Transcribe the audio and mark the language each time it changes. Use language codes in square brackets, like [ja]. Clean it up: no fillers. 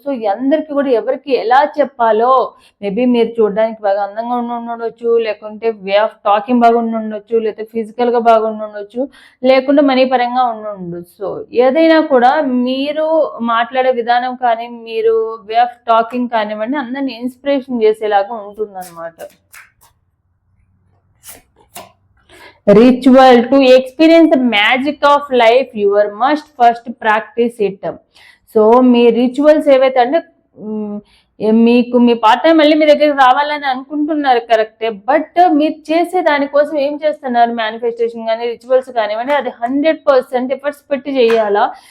[te] So అందరికీ కూడా ఎవరికి ఎలా చెప్పాలో, మేబీ మీరు చూడడానికి బాగా అందంగా ఉండొచ్చు, లేకుంటే [en] way of talking [te] బాగుండి ఉండొచ్చు, లేకపోతే ఫిజికల్గా బాగుండి ఉండొచ్చు, లేకుంటే మనీ పరంగా ఉండొచ్చు. సో ఏదైనా కూడా మీరు మాట్లాడే విధానం కానీ, మీరు [en] way of talking [te] కానివ్వండి, అందరిని ఇన్స్పిరేషన్ చేసేలాగా ఉంటుందన్నమాట. [en] Ritual to experience the magic of life, you must first practice it. [te] So మీ rituals ఏవైతే అంటే మీకు మీ పార్ట్నర్ మళ్ళీ మీ దగ్గరికి రావాలని అనుకుంటున్నారు కరెక్టే, బట్ మీరు చేసే దానికోసం ఏం చేస్తున్నారు, మేనిఫెస్టేషన్ కానీ రిచువల్స్ కానివ్వండి, అది 100% ఎఫర్ట్స్ పెట్టి చేయాలా.